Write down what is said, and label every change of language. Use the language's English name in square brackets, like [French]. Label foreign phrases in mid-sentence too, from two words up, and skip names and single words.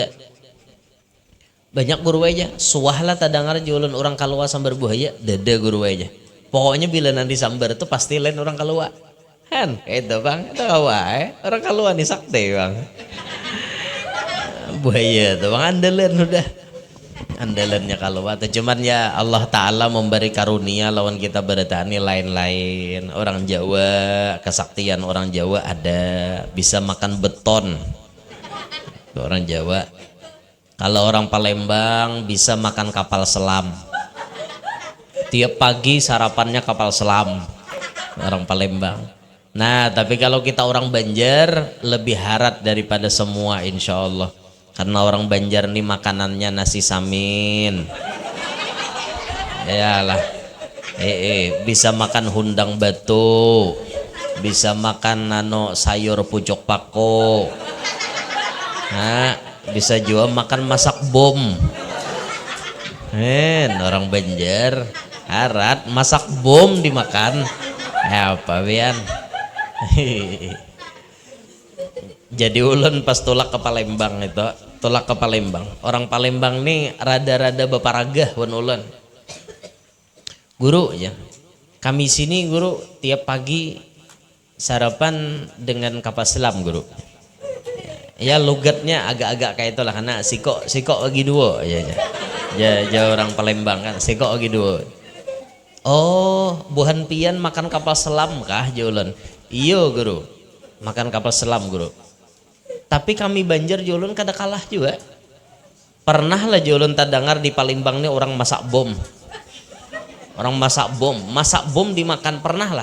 [Banjar] Banyak guru aja, suah lah tadangar jualan orang Kalua sambar buaya, dada guru aja. Pokoknya bila nanti sambar itu pasti lain orang Kalua. Kan, itu bang, itu wae orang Kalua nih sakti bang. Buaya tuh bang andalan udah, andalannya Kalua. Cuman ya Allah Taala memberi karunia lawan kita beretani lain-lain. [Indonesian] Orang Jawa, kesaktian orang Jawa ada, bisa makan beton. Tuh, orang Jawa. Kalau orang Palembang bisa makan kapal selam. Tiap pagi sarapannya kapal selam. Orang Palembang. [Banjar] Nah, tapi kalau kita orang Banjar lebih harat daripada semua [Arabic] إن شاء الله. [Indonesian] Karena orang Banjar nih makanannya nasi samin. [Banjar] Yalah. Bisa makan hundang batu. Bisa makan sayur pucuk pako. Nah, bisa juga makan masak bom. Orang Banjar harat masak bom dimakan. Apa bian? Jadi ulun pas tulak ke Palembang itu, tulak ke Palembang. Orang Palembang nih rada-rada beparagah wan ulun. Guru ya. [Indonesian] Kami sini guru tiap pagi sarapan dengan kapal selam guru. Ya logatnya agak-agak kayak itulah karena siko lagi dua ya orang Palembang kan siko lagi dua. [Banjar] Oh buhan pian makan kapal selam kah jualan? Iyo guru makan kapal selam guru. Tapi kami Banjar jualan kada kalah juga. Pernah lah jualan tadangar di Palembang nih orang masak bom. Orang masak bom dimakan pernah lah.